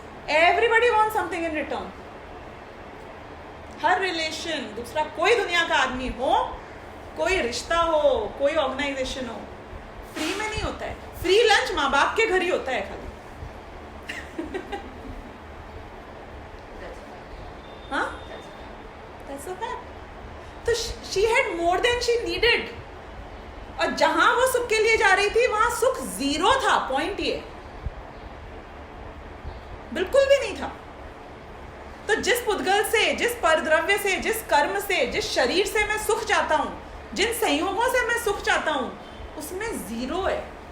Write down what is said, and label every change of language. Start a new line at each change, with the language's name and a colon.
English: Everybody want something in return.
Hindi: हर relation, दूसरा कोई दुनिया का आदमी हो, कोई रिश्ता हो, कोई ऑर्गेनाइजेशन हो, फ्री में नहीं होता है. फ्री लंच माँ बाप के घर ही होता है खाली.
English: हाँ, that's a fact. तो she had more than she needed.
Hindi: और जहां वो सुख के लिए जा रही थी वहां सुख 0 था. पॉइंट ये बिल्कुल भी नहीं था. तो जिस पुद्गल से, जिस परद्रव्य से, जिस कर्म से, जिस शरीर से मैं सुख चाहता हूं, जिन संयोगों से मैं सुख चाहता हूं, उसमें 0 है.